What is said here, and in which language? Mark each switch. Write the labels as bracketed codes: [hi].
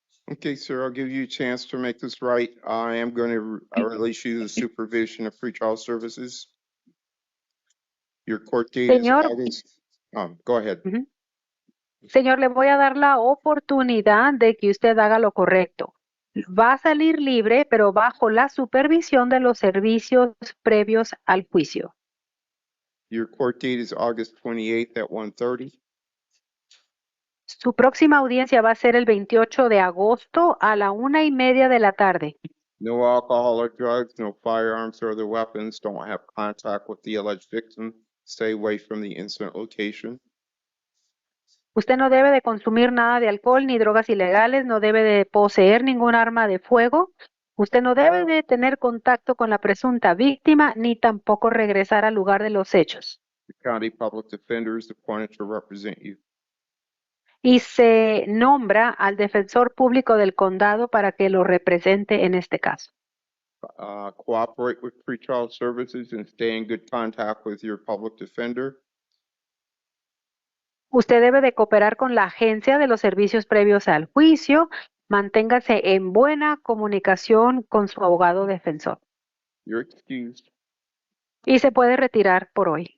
[en] Okay, sir, I'll give you a chance to make this right. I am going to release you the supervision of pretrial services. Your court date is [es] Señor. [en] August. Go ahead. [es] Señor, le voy a dar la oportunidad de que usted haga lo correcto. Va a salir libre, pero bajo la supervisión de los servicios previos al juicio. [en] Your court date is August 28th at 1:30. [es] Su próxima audiencia va a ser el 28 de agosto a la 1:30 de la tarde. [en] No alcohol or drugs, no firearms or other weapons. Don't have contact with the alleged victim. Stay away from the incident location. [es] Usted no debe de consumir nada de alcohol ni drogas ilegales, no debe de poseer ningún arma de fuego. Usted no debe de tener contacto con la presunta víctima ni tampoco regresar al lugar de los hechos. [en] The county public defender is appointed to represent you. [es] Y se nombra al defensor público del condado para que lo represente en este caso. [en] Cooperate with pretrial services and stay in good contact with your public defender. [es] Usted debe de cooperar con la agencia de los servicios previos al juicio. Manténgase en buena comunicación con su abogado defensor. [en] You're excused. [es] Y se puede retirar por hoy.